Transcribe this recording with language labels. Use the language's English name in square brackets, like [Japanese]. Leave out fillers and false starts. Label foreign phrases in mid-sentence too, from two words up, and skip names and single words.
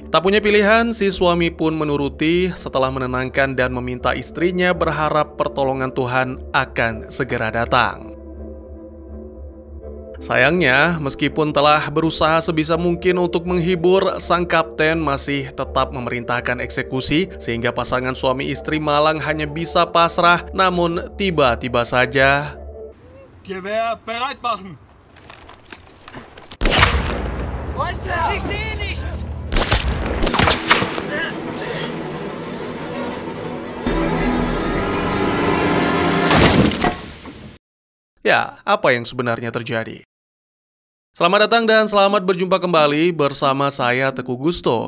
[Indonesian] Tak punya pilihan, si suami pun menuruti setelah menenangkan dan meminta istrinya berharap pertolongan Tuhan akan segera datang. Sayangnya, meskipun telah berusaha sebisa mungkin untuk menghibur, sang kapten masih tetap memerintahkan eksekusi sehingga pasangan suami istri malang hanya bisa pasrah. Namun tiba-tiba saja [German] Gewehr bereit machen. Wo ist er? Ich sehe nichts. [Indonesian] ya, apa yang sebenarnya terjadi? Selamat datang dan selamat berjumpa kembali bersama saya Teguh Gusto.